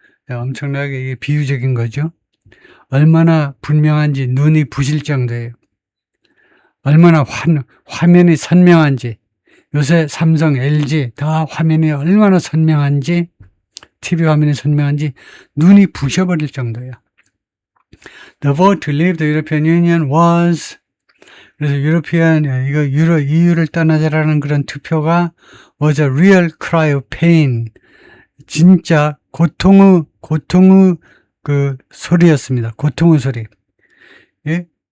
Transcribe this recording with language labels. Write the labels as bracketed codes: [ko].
[ko] 엄청나게 이게 비유적인 거죠. 얼마나 분명한지 눈이 부실 정도예요. 얼마나 화면이 선명한지, 요새 삼성, LG 다 화면이 얼마나 선명한지, TV 화면이 선명한지 눈이 부셔버릴 정도예요. [en] The vote to leave the European Union was, [ko] 그래서 EU를 떠나자라는 그런 투표가 [en] was a real cry of pain. [ko] 진짜 고통의 그 소리였습니다. 고통의 소리. 예?